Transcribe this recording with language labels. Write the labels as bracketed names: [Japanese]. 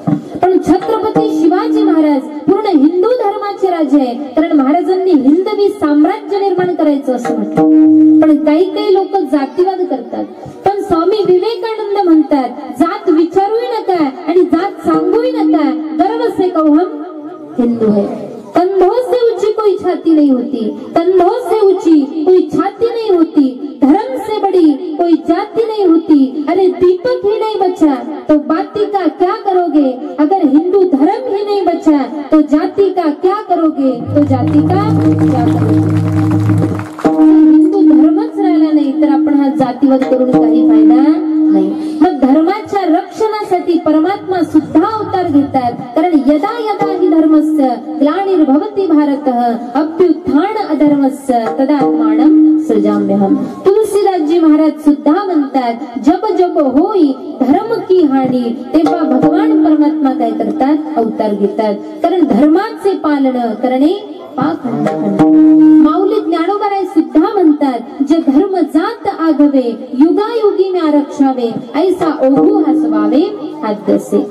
[Marathi] पण छत्रपती शिवाजी महाराज पूर्ण हिंदू धर्माचे राजे आहे, कारण महाराजांनी हिंदवी साम्राज्य निर्माण करायचं असं म्हटलं. पण काही लोक जातीवाद करतात. पण स्वामी विवेकानंद म्हणतात जात विचारूही नका आणि जात सांगूही नका, [Hindi] गर्व से कहो हम हिंदू है. कंधों से ऊंची कोई छाती नहीं होती, कंधों से ऊंची कोई छाती नहीं होती, धर्म से बड़ी कोई जाति नहीं होती. अरे दीपक ही नहीं बचा तो बाती का क्या करोगे, अगर हिंदू धर्म ही नहीं बचा तो जाति का क्या करोगे, तो जाति का क्या करोगे. [Marathi] हिंदू धर्मच राहिला नाही तर आपण हा जातीवाद करून काही फायदा नाही. मग धर्माच्या रक्षणासाठी परमात्मा सुद्धा अवतार घेतात. [Sanskrit] कारण यदा यदा हि धर्मस्य ग्लानिर्भवति भारतः अभ्युत्थान अधर्मस्य तदात्मानं सृजाम्यहम्. [Marathi] तुलसीदासजी महाराज सुद्धा म्हणतात [Hindi] जब जब होई धर्म की हानी, [Marathi] तेव्हा भगवान परमात्मा काय करतात, अवतार घेतात. कारण धर्माचे पालन करणे पाखंड. माऊली ज्ञानोबराय सुद्धा म्हणतात जे धर्म जात आगवे, युगायुगी म्या रक्षावे, ऐसा ओघू हसवावे आद्यसे.